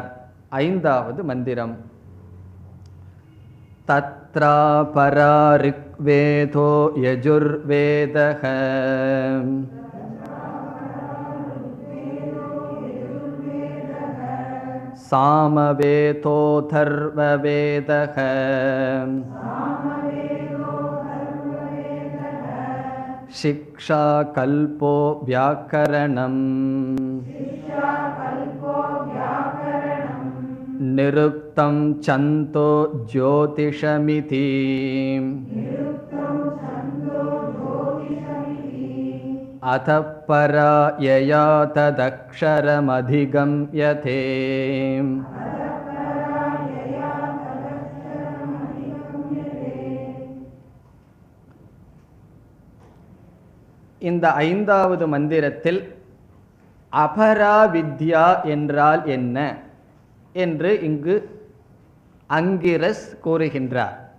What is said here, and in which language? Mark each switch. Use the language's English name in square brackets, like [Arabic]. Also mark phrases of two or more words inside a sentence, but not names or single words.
[Tamil] ஐந்தாவது மந்திரம். [Sanskrit] तत्रापरा ऋग्वेदो यजुर्वेदः सामवेदोऽथर्ववेदः शिक्षा कल्पो व्याकरणम् निरुक्तं छन्दो ज्योतिषमिति अथ परा यया तदक्षरमधिगम्यते. [Tamil] இந்த 5வது மந்திரத்தில் அபராவித்யா என்றால் என்ன என்று இங்கு அங்கிரஸ் கூறுகின்றார்.